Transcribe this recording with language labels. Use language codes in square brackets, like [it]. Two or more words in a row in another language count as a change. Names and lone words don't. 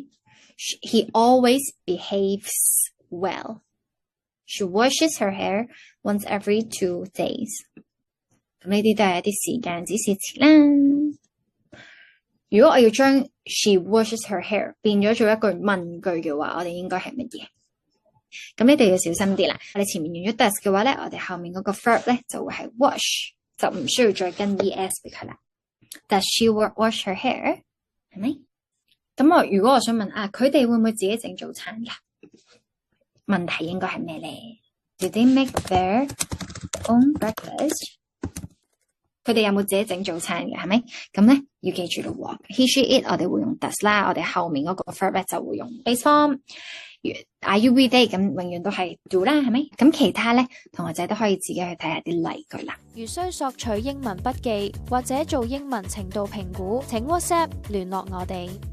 [en] He always behaves well. She washes her hair once every 2 days。 [yue] 咁呢啲都係一啲時間指示詞啦。如果我要將 [en] she washes her hair [yue] 變咗做一句問句嘅話，我哋應該係乜嘢？咁你哋要小心啲啦。我哋前面用咗 does 嘅話咧，我哋後面嗰個 verb 咧就會係 wash， 就唔需要再跟 es 俾佢啦。 [en] Does she wash her hair？ [yue] 係咪？咁如果我想問佢哋會唔會自己整早餐噶？問題應該係咩咧？ [en] Did they make their own breakfast？ [yue] 佢哋有冇自己整早餐嘅？係咪？咁咧要記住咯。 [en] He she it [yue] 我哋會用 does 啦，我哋後面嗰個 verb 咧就會用 [en] base form。 Are you with it？ [yue] 咁永遠都係 do 啦，係咪？咁其他咧，同學仔都可以自己去睇下啲例句啦。如需索取英文筆記或者做英文程度評估，請 WhatsApp 聯絡我哋。